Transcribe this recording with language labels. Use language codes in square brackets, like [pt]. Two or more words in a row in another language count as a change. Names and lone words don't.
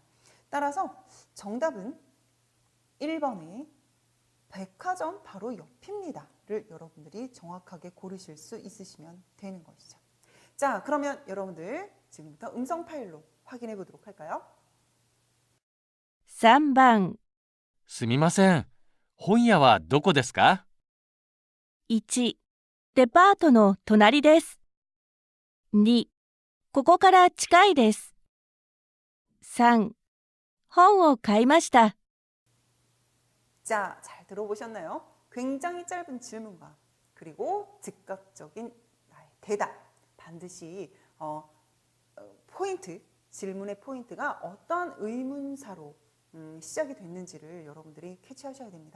[ko] 따라서 정답은 1번에 백화점 바로 옆입니다를 여러분들이 정확하게 고르실 수 있으시면 되는 것이죠. 자, 그러면 여러분들 지금부터 음성 파일로 확인해 보도록 할까요? [ja] 3 番すみません。本屋はどこですか？ 1、デパートの隣です。2、ここから近いです。 3、本を買いました。 [ko] 자, 잘 들어보셨나요? 굉장히 짧은 질문과 그리고 즉각적인 나의 대답. 반드시 포인트, 질문의 포인트가 어떠한 의문사로 시작이 됐는지를 여러분들이 캐치하셔야 됩니다.